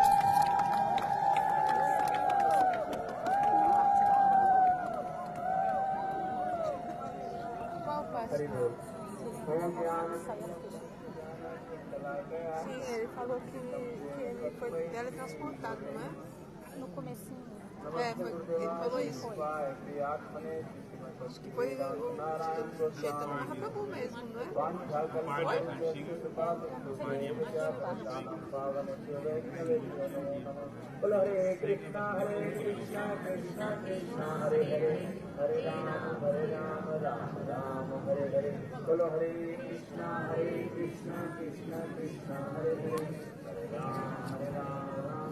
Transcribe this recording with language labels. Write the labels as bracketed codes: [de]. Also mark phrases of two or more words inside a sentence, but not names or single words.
[pt] Sim, ele falou que ele foi teletransportado, não é? No comecinho. Ele falou isso. Acho que foi o Chaitanya Mahaprabhu mesmo, não é? [sa] हरे कृष्ण कृष्ण कृष्ण हरे हरे हरे राम राम हरे हरे. बोलो हरे कृष्ण कृष्ण कृष्ण हरे हरे हरे राम,